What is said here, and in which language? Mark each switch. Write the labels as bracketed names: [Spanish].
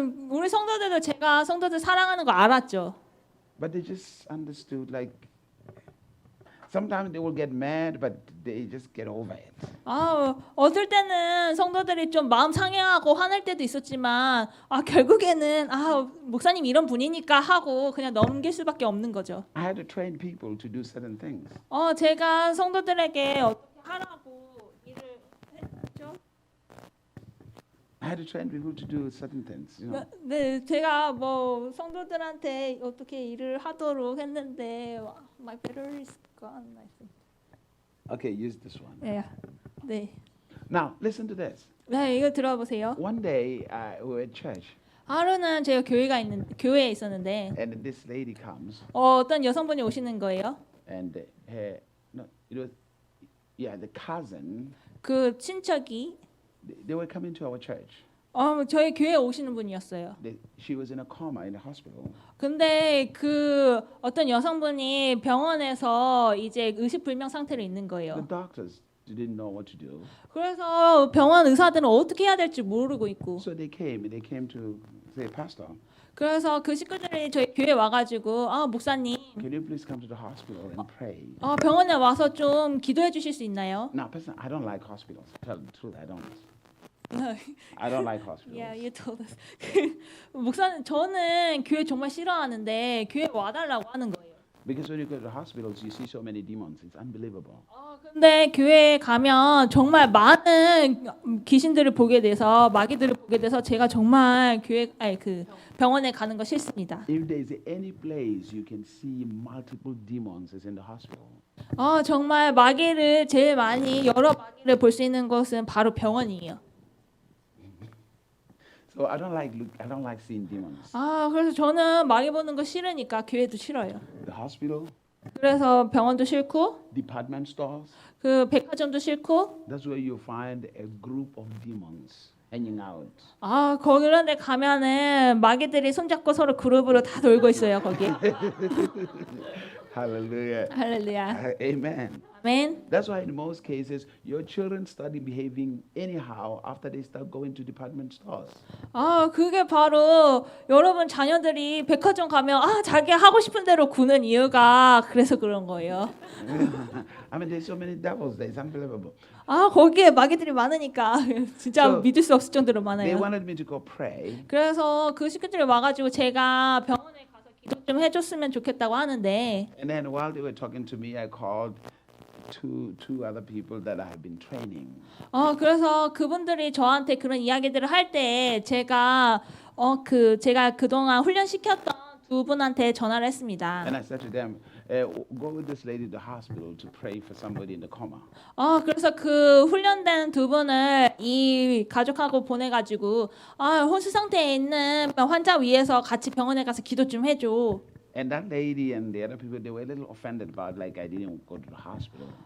[Korean] 우리 성도들도 제가 성도들 사랑하는 거 알았죠. [English] But they just understood, like, sometimes they will get mad, but they just get over it. [Korean] 어떨 때는 성도들이 좀 마음 상해하고 화낼 때도 있었지만 결국에는 목사님 이런 분이니까 하고 그냥 넘길 수밖에 없는 거죠. [English] I had to train people to do certain things. [Korean] 제가 성도들에게 어떻게 하라고 일을 했죠. [English] I had to train people to do certain things. [Korean] 네, 제가 뭐 성도들한테 어떻게 일을 하도록 했는데 [English] my battery is gone, I think. Okay, use this one. [Korean] 네. [English] Now, listen to this. [Korean] 네, 이거 들어보세요. [English] One day, we were at church. [Korean] 하루는 제가 교회에 있었는데 [English] And this lady comes. [Korean] 어떤 여성분이 오시는 거예요. [English] And the cousin. [Korean] 그 친척이 [English] They were coming to our church. [Korean] 저희 교회에 오시는 분이었어요. [English] She was in a coma in the hospital. [Korean] 근데 그 어떤 여성분이 병원에서 이제 의식불명 상태로 있는 거예요. [English] The doctors didn't know what to do. [Korean] 그래서 병원 의사들은 어떻게 해야 될지 모르고 있고. [English] So they came to say, Pastor. [Korean] 그래서 그 식구들이 저희 교회에 와가지고 목사님, [English] Can you please come to the hospital and pray? [Korean] 병원에 와서 좀 기도해 주실 수 있나요? [English] Now, Pastor, I don't like hospitals. Tell the truth, I don't. I don't like hospitals. Yeah, you told us. [Korean] 목사님, 저는 교회 정말 싫어하는데 교회 와달라고 하는 거예요. [English] Because when you go to the hospitals, you see so many demons. It's unbelievable. [Korean] 근데 교회에 가면 정말 많은 귀신들을 보게 돼서 마귀들을 보게 돼서 제가 정말 그 병원에 가는 거 싫습니다. [English] If there is any place you can see multiple demons, it's in the hospital. [Korean] 정말 마귀를 제일 많이 여러 마귀를 볼 수 있는 곳은 바로 병원이에요. [English] So I don't like seeing demons. [Korean] 그래서 저는 마귀 보는 거 싫으니까 교회도 싫어요. [English] The hospital. [Korean] 그래서 병원도 싫고. [English] Department stores. [Korean] 그 백화점도 싫고. [English] That's where you find a group of demons hanging out. [Korean] 그런 데 가면은 마귀들이 손잡고 서로 그룹으로 다 놀고 있어요, 거기. [English] Hallelujah. [Korean] 할렐루야. [English] Amen. [Korean] 아멘. [English] That's why in most cases your children start behaving anyhow after they start going to department stores. [Korean] 그게 바로 여러분 자녀들이 백화점 가면 자기 하고 싶은 대로 구는 이유가 그래서 그런 거예요. [English] I mean, there's so many devils there. It's unbelievable. [Korean] 거기에 마귀들이 많으니까 진짜 [English] So, [Korean] 믿을 수 없을 정도로 많아요. [English] They wanted me to go pray. [Korean] 그래서 그 식구들이 와가지고 제가 병원에 가서 기도 좀 해줬으면 좋겠다고 하는데. [English] And then while they were talking to me, I called two other people that I have been training. [Korean] 그래서 그분들이 저한테 그런 이야기들을 할 때 제가 제가 그동안 훈련시켰던 두 분한테 전화를 했습니다. [English] And I said to them, go with this lady to the hospital to pray for somebody in the coma. [Korean] 그래서 그 훈련된 두 분을 이 가족하고 보내가지고 혼수 상태에 있는 환자 위해서 같이 병원에 가서 기도 좀 해줘. [English] And that lady and the other people, they were a little offended about like I didn't go to the hospital.